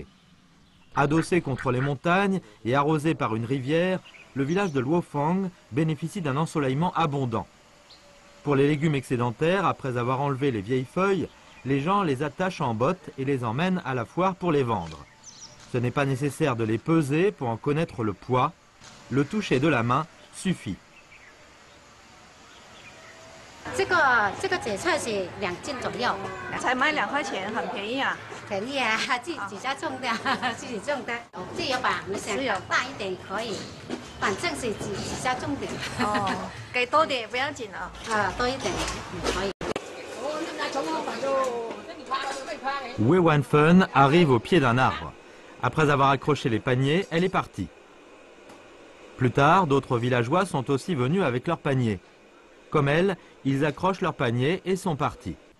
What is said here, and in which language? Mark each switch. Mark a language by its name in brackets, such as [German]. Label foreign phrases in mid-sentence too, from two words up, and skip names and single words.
[French] Adossé contre les montagnes et arrosé par une rivière, le village de Luofang bénéficie d'un ensoleillement abondant. Pour les légumes excédentaires, après avoir enlevé les vieilles feuilles, les gens les attachent en bottes et les emmènent à la foire pour les vendre. Ce n'est pas nécessaire de les peser pour en connaître le poids. Le toucher de la main suffit. [Chinese] 这个韭菜是2斤左右，才买2块钱，很便宜啊。便宜啊，自己家种的，自己种的。自由吧，你想大一点可以，反正是自己家种的。哦，给多点不要紧啊。多一点可以。 [French] Wei Wanfen arrive au pied d'un arbre. Après avoir accroché les paniers, elle est partie. Plus tard, d'autres villageois sont aussi venus avec leurs paniers. Comme elle, ils accrochent leurs paniers et sont partis.